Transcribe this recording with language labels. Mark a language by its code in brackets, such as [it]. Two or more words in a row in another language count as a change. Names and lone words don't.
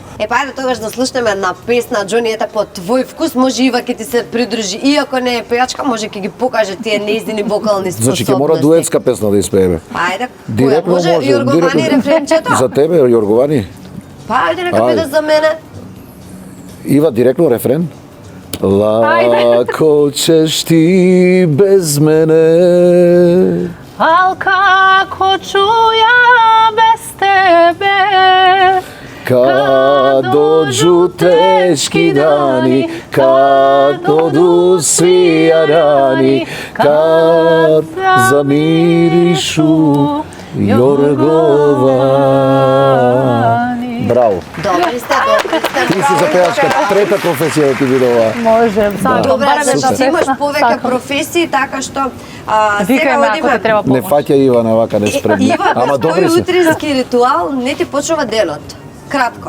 [mk] Па ајде тогаш да слушнеме една песна, Џони, ета по твој вкус, може Ива ќе ти се придружи, иако не е пејачка, може ќе ги покаже тие неиздини вокални способности. Значи ќе мора дуетска песна да испееме. Ајде, Директно може, Јорговани рефренчето? За тебе, Јорговани? Па ајде, нека Ајде. биде за мене. Ива директно рефрен. [bs] Лако ćeš ti bez mene. Ал како ću ja bez tebe? Kad dođu teški dani, kad odu svi jarani, kad zamirišu Jorgovani. [mk] Браво. Добри сте, Ти си за пејачка, трета професија да ти биде ова. Може, сакам Добре, барем значи една ти имаш песна. повеќе Сакам. професии, така што Викај сега ме ако те одиме. треба Не помош. фаќа Ивана вака неспремна. Ива, Ама без добри тој се. утрински ритуал не ти почува денот. Кратко.